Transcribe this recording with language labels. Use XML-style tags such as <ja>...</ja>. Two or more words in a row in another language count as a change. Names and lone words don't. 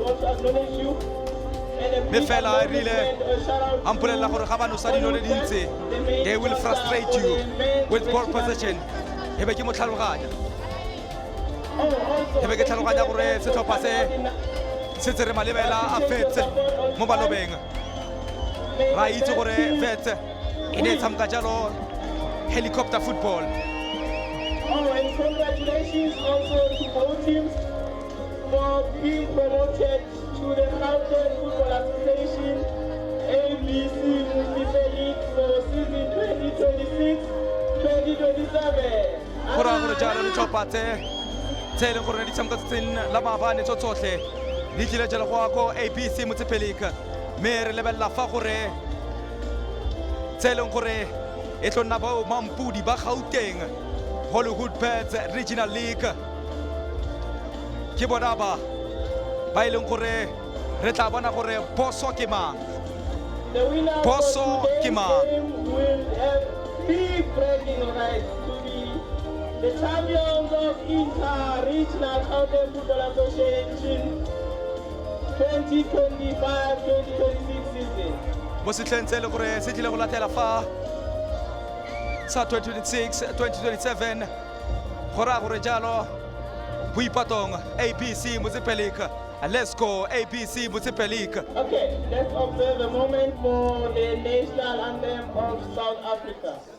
<tn>mme fela rile a mpolelela gore ga banosa dilo le dintsi</tn> <en>they will frustrate you with ball possession</en> <tn>e be ke mo tlhaloganya e be ke tlhaloganya gore setlhopha se setse re malebela a fetse mo balobeng ra itse gore fetse e ne e tshameka jalo</tn> <en>helicopter football. And congratulations also to both teams for being promoted to the Gauteng Football Association ABC Municipal League for season 2026-2027.</en> <tn>Go raya gore jalo ditlhopha tse e leng gore di tshameka tsatsing la maabane tsotlhe di tlile jalo go ya ko ABC Municipal League mme re lebelela fa gore tse e leng gore e tlo nna bao mampudi ba Gauteng Hollywood Pets Regional League ke bona ba e leng gore re tla bona gore boso ke mang boso ke mang</tn> <en>will have three bragging rights to be the champions of Inter-Regional Gauteng Football Association 2025-2026 season.</en> <tn>mo setlheng se e le gore se tlile go latela fa sa 2026-2027 go raya gore jalo Boipatong ABC Municipal League Lesco ABC Municipal League.</tn> <en>Okay, let's observe a moment for the national anthem of South Africa.</en>